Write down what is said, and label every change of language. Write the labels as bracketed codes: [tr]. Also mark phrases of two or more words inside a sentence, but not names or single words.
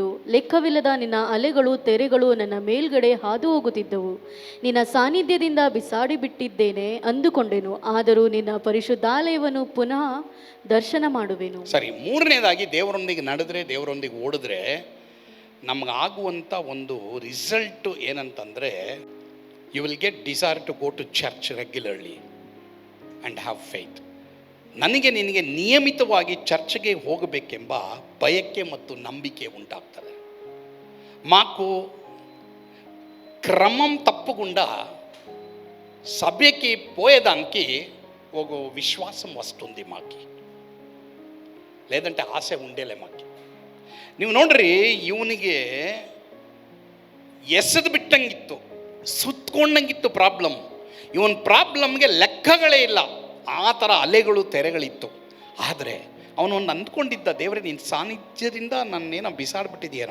[kn] ಲೆಕ್ಕವಿಲ್ಲದ ನಿನ್ನ ಅಲೆಗಳು ತೆರೆಗಳು ನನ್ನ ಮೇಲ್ಗಡೆ ಹಾದು ಹೋಗುತ್ತಿದ್ದವು. ನಿನ್ನ ಸಾನ್ನಿಧ್ಯದಿಂದ ಬಿಸಾಡಿ ಬಿಟ್ಟಿದ್ದೇನೆ ಅಂದುಕೊಂಡೆನು. ಆದರೂ ನಿನ್ನ ಪರಿಶುದ್ಧಾಲಯವನ್ನು ಪುನಃ ದರ್ಶನ ಮಾಡುವೆನು. ಸರಿ, ಮೂರನೇದಾಗಿ ದೇವರೊಂದಿಗೆ ನಡೆದ್ರೆ, ದೇವರೊಂದಿಗೆ ಓಡಿದ್ರೆ ನಮಗಾಗುವಂಥ ಒಂದು ರಿಸಲ್ಟು ಏನಂತಂದರೆ, [en] you will get desire to go to church regularly and have faith. [kn] ನನಗೆ ನಿನಗೆ ನಿಯಮಿತವಾಗಿ ಚರ್ಚ್ಗೆ ಹೋಗಬೇಕೆಂಬ ಬಯಕೆ ಮತ್ತು ನಂಬಿಕೆ ಉಂಟಾಗ್ತದೆ. [te] మాకు క్రమం తప్పకుండా సభ్యకి పోయేదానికి ఒక విశ్వాసం వస్తుంది మాకి, లేదంటే ఆశ ఉండేలే మాకి. [kn] ನೀವು ನೋಡ್ರಿ, ಇವನಿಗೆ ಎಸೆದು ಬಿಟ್ಟಂಗಿತ್ತು, ಸುತ್ತಕೊಂಡಂಗಿತ್ತು ಪ್ರಾಬ್ಲಮ್. ಇವನ ಪ್ರಾಬ್ಲಮ್ಗೆ ಲೆಕ್ಕಗಳೇ ಇಲ್ಲ, ಆ ಥರ ಅಲೆಗಳು ತೆರೆಗಳಿತ್ತು. ಆದರೆ ಅವನೊಂದು ಅಂದ್ಕೊಂಡಿದ್ದ, ದೇವರೇ ನಿನ್ನ ಸಾನ್ನಿಧ್ಯದಿಂದ ನನ್ನೇನೋ ಬಿಸಾಡ್ಬಿಟ್ಟಿದೆಯೇನೋ.